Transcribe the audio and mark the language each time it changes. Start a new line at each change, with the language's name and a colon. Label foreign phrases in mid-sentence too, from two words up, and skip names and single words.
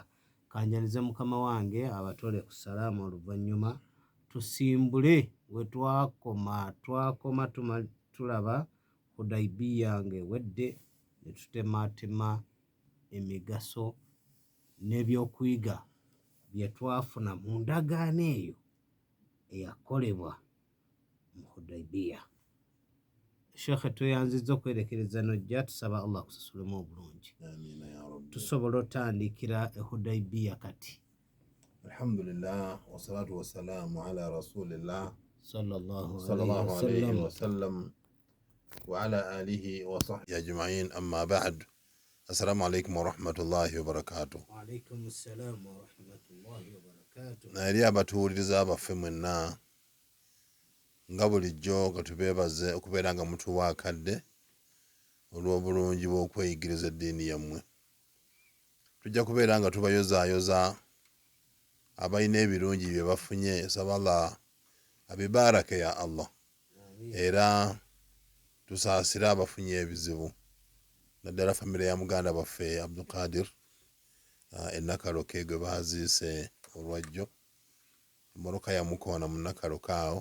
Ganda: Kanjanize mukama wange abatole ku salaamu oluvannyuma tusimbule we twakoma tulaba Hudaybiya ng'ewedde ne tutemaatema emigaso n'ebyokuyiga bye twafuna mu ndagaano eyo eyakolebwa mu Hudaybiya. Sheikh tweyanzizza okwerekereza nojja tusaba Allah akusasulemu obulungi. Tusobola otandikira e Hudaybiya kati.
Arabic: الحمد لله والصلاة والسلام على رسول الله sallallahu عليه وسلم وعلى آله وصحبه أجمعين، أما بعد. السلام عليكم ورحمة الله وبركاته. وعليكم السلام ورحمة الله وبركاته.
Ganda: Naeri abatuwuliriza abaffe mwenna nga bulijjo katubeebaze okubeera nga mutuwa akadde olw'obulungi bw'okweyigiriza eddiini yammwe. Tujja kubeera nga tubayozaayoza abalina ebirungi bye bafunye, saba Allah abibarake ya Allah, era tusaasire abafunye ebizibu, naddala famire ya muganda baffe Abdul Qadir ennakaloke gwe baaziise olwajjo, emmoloka yamukoona mu nnakaloke awo.